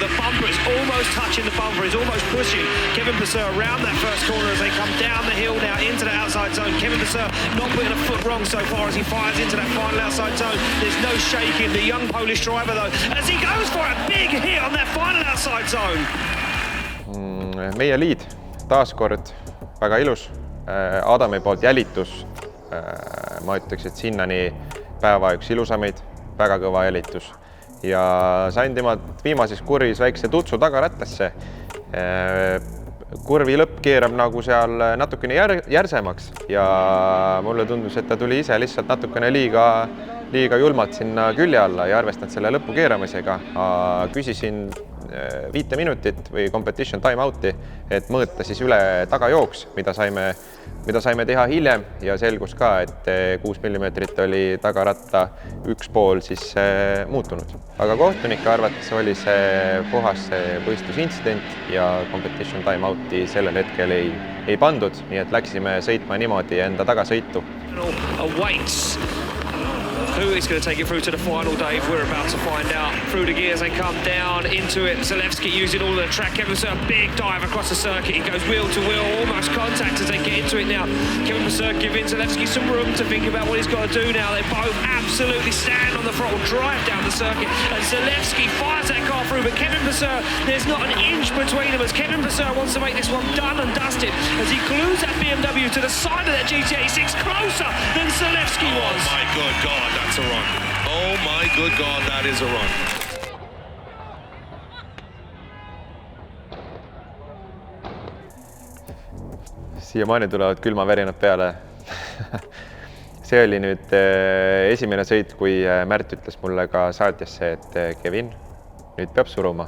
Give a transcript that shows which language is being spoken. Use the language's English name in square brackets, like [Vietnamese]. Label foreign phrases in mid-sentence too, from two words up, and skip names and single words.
[English] The bumper is almost touching the bumper, is almost pushing Kevin Vasseur around that first corner as they come down the hill now into the outside zone. Kevin Vasseur not putting a foot wrong so far as he fires into that final outside zone. There's no shaking. The young Polish driver, though, as he goes for a big hit on that final outside zone. [Estonian] Meie liid taaskord väga ilus. Adami poolt jälitus, ma ütleks, et sinnani päeva üks ilusamaid, väga kõva jälitus. Ja sain temalt viimases kurvis väikse tutsu tagarattasse. Kurvi lõpp keerab nagu seal natukene järsemaks ja mulle tundus, et ta tuli ise lihtsalt natukene liiga julmalt sinna külje alla ja arvestanud selle lõpu keeramisega. Küsisin 5 minutit või [English] competition time out'i, [Estonian] et mõõta siis üle tagajooks, mida saime teha hiljem ja selgus ka, et 6 mm oli tagaratta üks pool siis muutunud. Aga kohtunike arvates oli see puhas võistlusintsident ja [English] competition time out'i [Estonian] sellel hetkel ei pandud, nii et läksime sõitma niimoodi enda tagasõitu. [English] Who is going to take it through to the final, Dave? We're about to find out. Through the gears, they come down into it. Zalewski using all the track. Kevin Vasseur, big dive across the circuit. He goes wheel to wheel, almost contact as they get into it now. Kevin Vasseur giving Zalewski some room to think about what he's got to do now. They both absolutely stand on the throttle, drive down the circuit, and Zalewski fires that car through. But Kevin Vasseur, there's not an inch between them as Kevin Vasseur wants to make this one done and dusted as he glues that BMW to the side of that GT86 closer than Zalewski was. Oh my good God, that's a run. Oh my good God, that is a run. [Estonian] Siiamaani tulevad külmavärinad peale. See oli nüüd esimene sõit, kui Märt ütles mulle ka saatjasse, et Kevin, nüüd peab suruma.